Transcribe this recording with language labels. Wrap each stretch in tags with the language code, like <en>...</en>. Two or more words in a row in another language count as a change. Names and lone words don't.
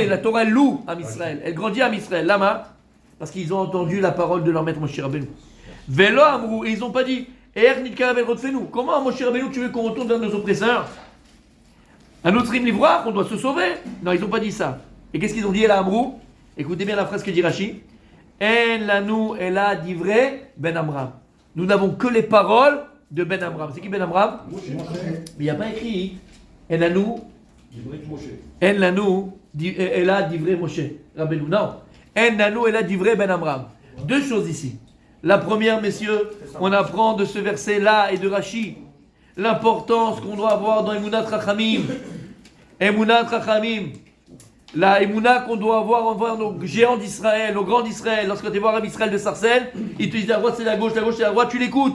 <fr>La Torah elle loue</fr> <he>Ham Israël.</he> <fr>Elle grandit</fr> <he>Ham Israël.</he> <fr>Lama, parce qu'ils ont entendu la parole de leur maître Moshe Rabbeinu.</fr> <he>Velo Amrou,</he> <fr>et ils n'ont pas dit, comment Moshe Rabbeinu tu veux qu'on retourne vers nos oppresseurs? Un autre hymne livroir, on doit se sauver. Non, ils n'ont pas dit ça. Et qu'est-ce qu'ils ont dit là, Amrou? Écoutez bien la phrase que dit Rashi.</fr> <he>En lanou ela divrei Ben Amram.</he> <fr>Nous n'avons que les paroles de Ben Amram. C'est qui Ben Amram? Mais il n'y a pas écrit</fr> <he>En lanou ela divrei Moshe Rabbeinu.</he> <fr>Non. En lanou ela divrei Ben Amram. Deux choses ici. La première, messieurs, on apprend de ce verset-là et de Rashi l'importance qu'on doit avoir dans</fr> <he>Emunat Rachamim. Emunat Rachamim.</he> <fr>La Emouna qu'on doit avoir envers nos géants d'Israël, nos grands d'Israël. Lorsque tu vois Rabbi Israël de Sarcelles, il te dit la droite c'est la gauche c'est la droite, tu l'écoutes.</fr>